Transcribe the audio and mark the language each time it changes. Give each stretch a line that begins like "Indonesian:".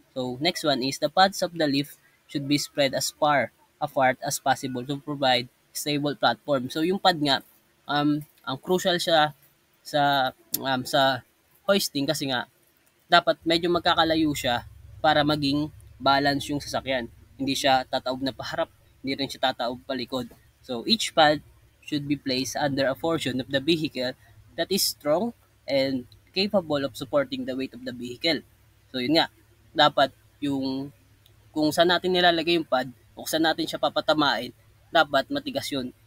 English: So, next one is the pads of the lift should be spread as far apart as possible to provide stable platform.
Filipino: So, yung pad nga, ang crucial siya sa hoisting kasi nga dapat medyo magkakalayo siya para maging balance yung sasakyan. Hindi siya tataob na paharap, hindi rin siya tataob palikod.
English: So each pad should be placed under a portion of the vehicle that is strong and capable of supporting the weight of the vehicle.
Filipino: So yun nga, dapat yung kung saan natin nilalagay yung pad o kung saan natin siya papatamain, dapat matigas yun.